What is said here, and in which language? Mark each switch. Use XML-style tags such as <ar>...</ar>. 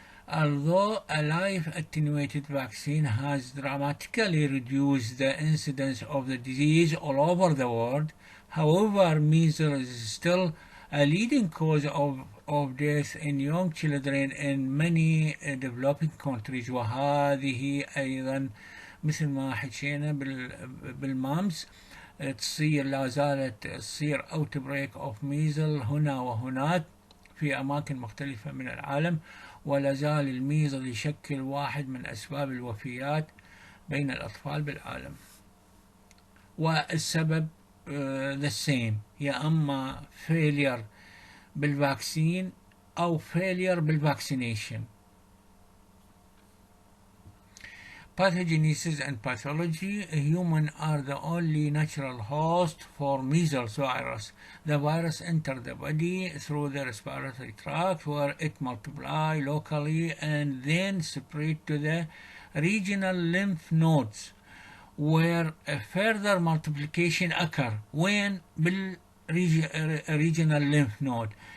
<en>Although a life-attenuated vaccine has dramatically reduced the incidence of the disease all over the world, however, measles is still a leading cause of death in young children in many developing countries.</en> <ar>وهذه أيضا مثل ما حكينا بالمامس تصير لا زالت تصير</ar> <en>outbreak of measles</en> <ar>هنا وهناك في أماكن مختلفة من العالم، ولا زال الميزل يشكل واحد من أسباب الوفيات بين الأطفال بالعالم. والسبب</ar> <en>the same،</en> <ar>يا أما failure بالفاكسين أو failure بالvaccination.</ar> <en>Pathogenesis and pathology. Humans are the only natural host for measles virus. The virus enters the body through the respiratory tract where it multiplies locally and then spread to the regional lymph nodes where a further multiplication occurs when regional lymph node</en>